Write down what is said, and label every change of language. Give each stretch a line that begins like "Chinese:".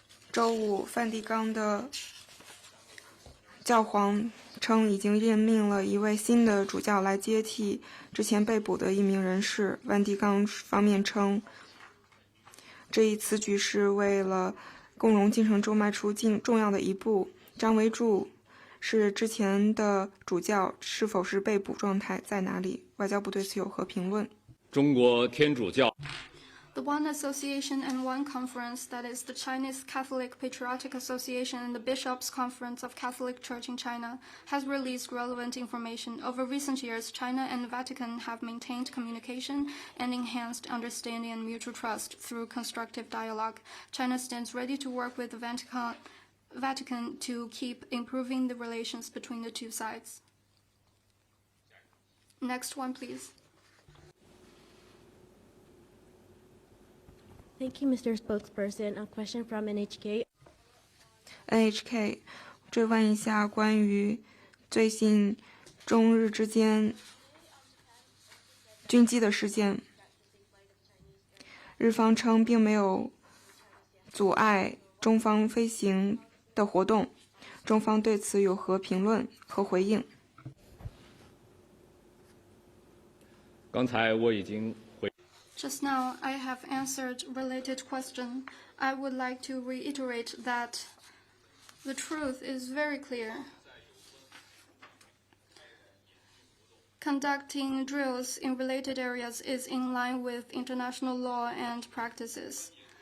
Chinese: 周五，梵蒂冈的教皇称已经任命了一位新的主教来接替之前被捕的一名人士。梵蒂冈方面称，这一此举是为了共荣进程中迈出重要的一步。张维柱是之前的主教，是否是被捕状态，在哪里？外交部对此有何评论？中国天主教
English: The One Association and One Conference, that is the Chinese Catholic Patriotic Association and the Bishops' Conference of Catholic Church in China, has released relevant information. Over recent years, China and the Vatican have maintained communication and enhanced understanding and mutual trust through constructive dialogue. China stands ready to work with the Vatican to keep improving the relations between the two sides. Next one, please. Thank you, Mr. Spokesperson. A question from NHK.
Chinese: NHK 追问一下关于最近中日之间军机的事件。日方称并没有阻碍中方飞行的活动，中方对此有何评论和回应？刚才我已经
English: Just now, I have answered related question. I would like to reiterate that the truth is very clear. Conducting drills in related areas is in line with international law and practices.